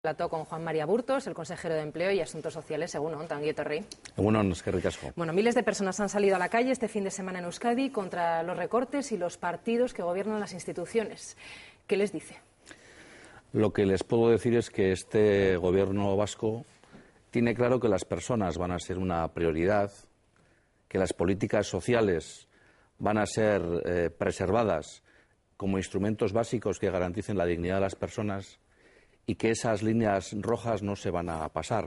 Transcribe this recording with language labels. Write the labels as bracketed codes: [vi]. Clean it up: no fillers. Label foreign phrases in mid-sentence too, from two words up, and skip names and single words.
[es] Plato con Juan María Burtos, el consejero de Empleo y Asuntos Sociales. [eu] Egunon, Ongi etorri. Egunon, eskerrik asko. [es] Bueno, miles de personas han salido a la calle este fin de semana en Euskadi contra los recortes y los partidos que gobiernan las instituciones. ¿Qué les dice? Lo que les puedo decir es que este gobierno vasco tiene claro que las personas van a ser una prioridad, que las políticas sociales van a ser preservadas como instrumentos básicos que garanticen la dignidad de las personas y que esas líneas rojas no se van a pasar.